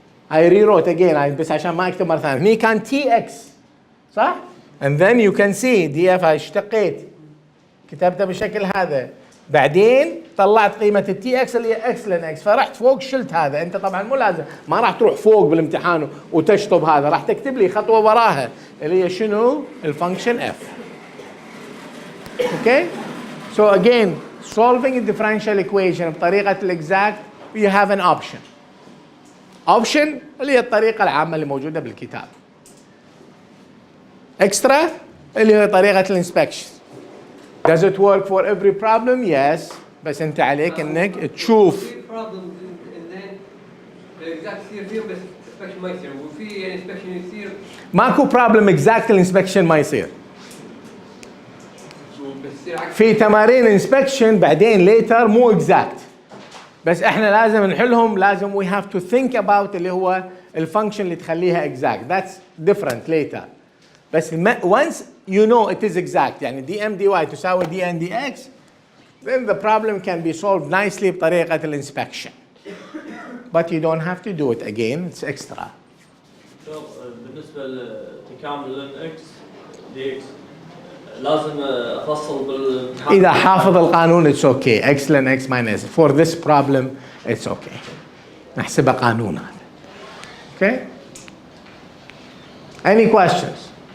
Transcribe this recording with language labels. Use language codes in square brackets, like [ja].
[en] I rewrote again [ar] بس عشان ما اكتب مرة ثانية. هني كان tx صح؟ [en] and then you can see [ar] df اشتقيت كتبتها بالشكل هذا، بعدين طلعت قيمة التي اكس اللي هي اكس لين اكس، فرحت فوق شلت هذا. انت طبعا مو لازم، ما راح تروح فوق بالامتحان وتشطب هذا، راح تكتب لي خطوة وراها اللي هي شنو؟ الفانكشن اف. [en] Okay? So again, solving a differential equation [ar] بطريقة الاكزاكت [en] you have an option. [ar] Option اللي هي الطريقة العامة اللي موجودة بالكتاب. Extra اللي هي طريقة الانسبكشن. [en] Does it work for every problem? Yes. [ar] بس انت عليك انك تشوف. في problem and then exact يصير فيهم بس inspection ما يصير، وفي inspection يصير ماكو problem exact الانسبكشن ما يصير. بس يصير عكس. في تمارين inspection بعدين later مو exact. بس احنا لازم نحلهم، لازم [en] we have to think about [ar] اللي هو الفانكشن اللي تخليها exact. [en] That's different later. بس once you know it is exact يعني dm dy تساوي dn dx, then the problem can be solved nicely [ar] بطريقة الانسبكشن. [en] But you don't have to do it again, it's extra. [ar] بالنسبة لتكامل x dx لازم أفصل بالامتحان. إذا حافظ القانون [en] it's okay. [ar] x لن x minus. [en] For this problem it's okay. [ar] نحسبه قانون هذا. [en] Okay? Any questions?